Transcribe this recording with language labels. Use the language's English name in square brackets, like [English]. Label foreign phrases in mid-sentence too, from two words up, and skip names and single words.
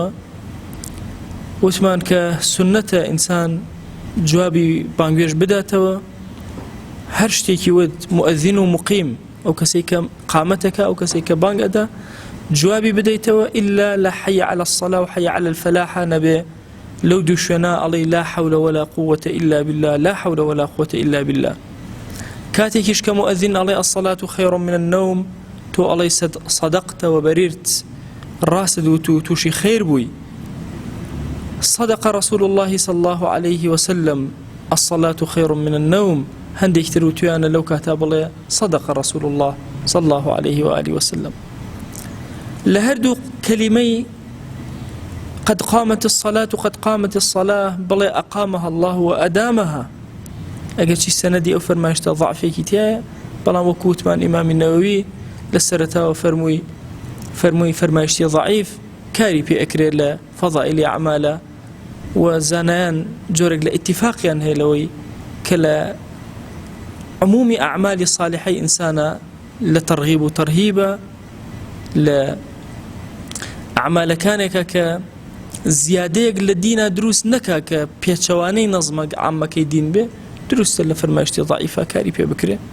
[Central Kurdish] وتمان کە سنەتە ئینسان جوابی بانگوێش بداتەوە، هەر شتێکی ود مؤەذین و مقیم ئەو کەسێک کە قامەتەکە ئەو کەسێک کە بانگ ئەدا جوابی بدەیتەوە ئیلا لە [Arabic] حەی عەلە الصەلا و حەی عەلە الفەلاحە [Central Kurdish] نەبێ لەو دوو شوێنە ئەڵێی [Arabic] لا حەولە وەلا قووەتە ئیلا بالله، لا حەولە وەلا قووەتە ئیلا بالله. [Central Kurdish] کاتێکیش کە مؤەذین ئەڵێ [Arabic] الصەلاة خەیڕ من النەوم، [Central Kurdish] تۆ ئەڵێی [Arabic] صەدەقتە وبەریرت، [Central Kurdish] ڕاست وت و تووشی خەیر بووی. [Arabic] صدق رسول الله صلى الله عليه وسلم الصلاة خير من النوم، [Central Kurdish] هندێک تر وتویانە لەو کاتا بڵێ [Arabic] صدق رسول الله صلى الله عليه وآله وسلم. [Central Kurdish] لە هەردوو کەلیمەی [Arabic] قد قامت الصلاة وقد قامت الصلاة بڵێ أقامها الله وأدامها. [Central Kurdish] ئەگەر چی سەنەدی ئەو فەرمایشتە ضعفێکی تایە، بەڵام وەکو وتمان ئیمامی نەوەوی لە سەرەتاوە فەرمووی فەرمایشتی ضعیف کاری پێ ئەکرێت لە فەضائیلی ئەعمالە و زانایان جۆرێک لە ئیتیفاقیان هەیە لەوەی کە لە عمومی ئەعمالی صالحەی ئینسانە لە تەرغیب و تەرهیبە، لە ئەعمالەکانێکە کە زیادەیەک لە دینە دروست نەکا کە پێچەوانەی نەزمە عامەکەی دین بێ، دروستە لە فەرمایشتی ضعیفە کاری پێ بکرێ.